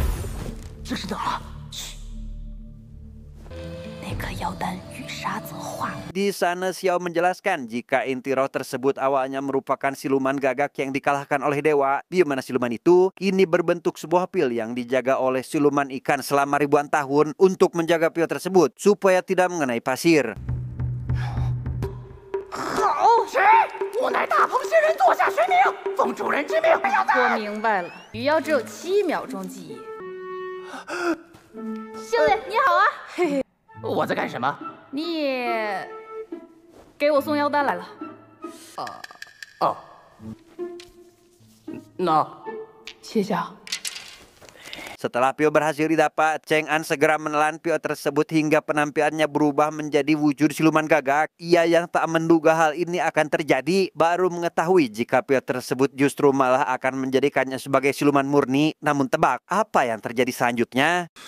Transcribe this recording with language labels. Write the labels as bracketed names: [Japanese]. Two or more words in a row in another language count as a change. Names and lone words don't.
[Indonesian] Di sana Xiao menjelaskan jika inti roh tersebut awalnya merupakan siluman gagak yang dikalahkan oleh dewa, di mana siluman itu kini berbentuk sebuah pil yang dijaga oleh siluman ikan selama ribuan tahun untuk menjaga pil tersebut supaya tidak mengenai pasir. [Chinese] 谁？我乃大鹏仙人，坐下随命，奉主人之命。我明白了，鱼妖只有7秒钟记忆。兄弟，你好啊！嘿嘿，我在干什么？你给我送妖丹来了。哦，那谢谢啊。 [Indonesian] Setelah pil berhasil didapat, Cheng An segera menelan pil tersebut hingga penampilannya berubah menjadi wujud siluman gagak. Ia yang tak menduga hal ini akan terjadi, baru mengetahui jika pil tersebut justru malah akan menjadikannya sebagai siluman murni. Namun tebak, apa yang terjadi selanjutnya?